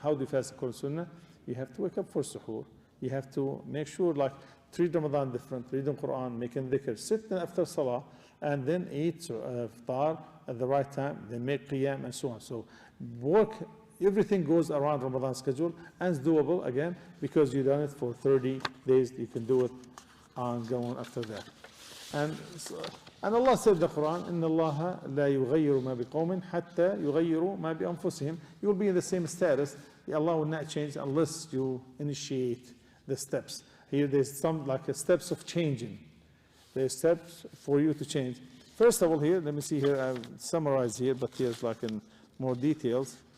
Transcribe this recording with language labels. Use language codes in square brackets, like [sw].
[en] How do you fast according to Sunnah? You have to wake up for suhoor. You have to make sure, like, treat Ramadan different, reading Quran, making dhikr, sit after Salah, and then eat iftar at the right time, then make qiyam and so on. So work, everything goes around Ramadan schedule, and it's doable again, because you've done it for 30 days, you can do it ongoing after that. [ar] And Allah said in the Quran, إِنَّ اللَّهَ لَا يُغَيِّرُ مَا بِقَوْمٍ حَتَّى يُغَيِّرُوا مَا بِأَنفُسِهِمْ. [en] You will be in the same status. Allah will not change unless you initiate the steps. Here there's some like a steps of changing. There's steps for you to change. First of all here, let me see here, I've summarized here, but here's like in more details.